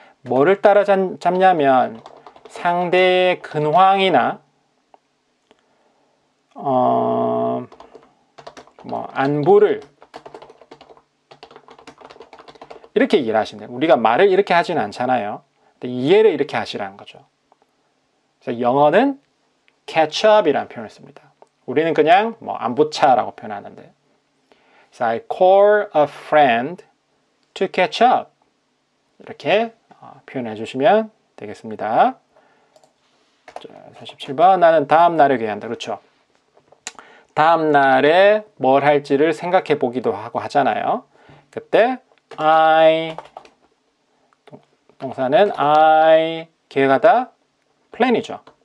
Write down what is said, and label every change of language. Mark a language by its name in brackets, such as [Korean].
[Korean] 뭐를 따라잡냐면 상대의 근황이나 뭐 안부를 이렇게 얘기를 하시면 돼요. 우리가 말을 이렇게 하지는 않잖아요. 근데 이해를 이렇게 하시라는 거죠. 그래서 영어는 catch up이라는 표현을 씁니다. 우리는 그냥 뭐 안부차라고 표현하는데, [English] so I call a friend to catch up. [Korean] 이렇게 표현해 주시면 되겠습니다. 자, 47번. 나는 다음 날을 계획한다. 그렇죠? 다음 날에 뭘 할지를 생각해 보기도 하고 하잖아요. 그때 I, 동사는 I 계획하다, plan이죠.